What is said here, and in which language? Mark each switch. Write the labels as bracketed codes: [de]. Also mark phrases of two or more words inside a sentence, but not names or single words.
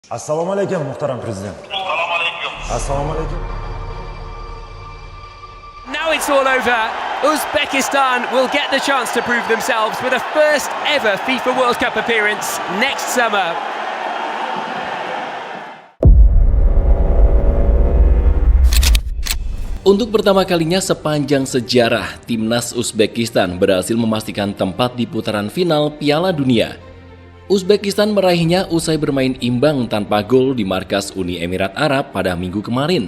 [uz] Assalomu alaykum muhtaram prezident. Assalomu alaykum. Assalomu alaykum. [en] Now it's all over. Uzbekistan will get the chance to prove themselves with a first ever FIFA World Cup appearance next summer. [id] Untuk pertama kalinya sepanjang sejarah, timnas Uzbekistan berhasil memastikan tempat di putaran final Piala Dunia. Uzbekistan meraihnya usai bermain imbang tanpa gol di markas Uni Emirat Arab pada minggu kemarin.